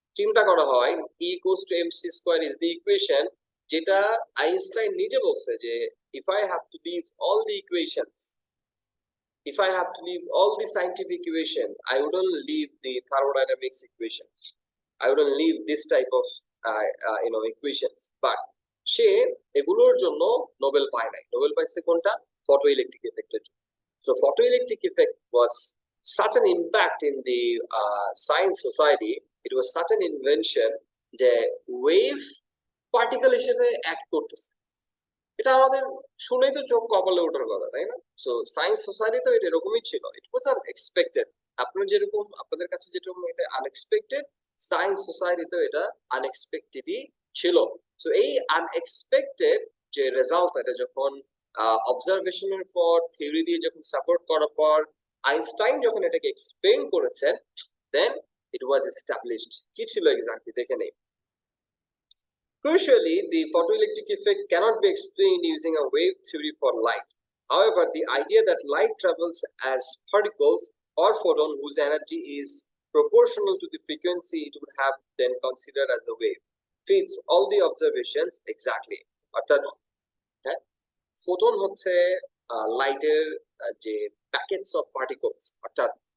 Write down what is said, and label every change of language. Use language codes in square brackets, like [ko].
[bn] চিন্তা করা হয় [en] E equals to mc square is the equation [bn] যেটা আইনস্টাইন নিজে বলছে যে [en] if I have to leave all the equations, if I have to leave all the scientific equation, I wouldn't leave the thermodynamics equations, I wouldn't leave this type of equations. [bn] But সে এগুলোর জন্য Nobel পায় নাই। Nobel পাইছে কোনটা? photoelectric effecটের জন্য। [en] So photoelectric effect was such an impact in the science society, it was such an invention [bn] যে wave particle হিসেবে act করতেছে। এটা আমাদের শুনেই তো চোখ কপালে ওঠার কথা, তাই না? সো সায়েন্স সোসাইটি তো এটা এরকমই ছিল, [en] It was unexpected. [bn] আপনার যেরকম আপনাদের কাছে যেরকম এটা আনএক্সপেক্টেড, সায়েন্স সোসাইটিতেও এটা আনএক্সপেক্টেডই ছিল। সো এই আনএক্সপেক্টেড যে রেজাল্ট, এটা যখন অবজারভেশনের পর থিওরি দিয়ে যখন সাপোর্ট করার পর আইনস্টাইন যখন এটাকে এক্সপ্লেইন করেছেন, [en] Then it was established. [bn] কি ছিল এক্স্যাক্টলি দেখে নেই। [en] Crucially, the photoelectric effect cannot be explained using a wave theory for light. However, the idea that light travels as particles or photon whose energy is proportional to the frequency it would have then considered as a wave fits all the observations exactly. [bn] অর্থাৎ photon হচ্ছে লাইটের যে packets of particles, অর্থাৎ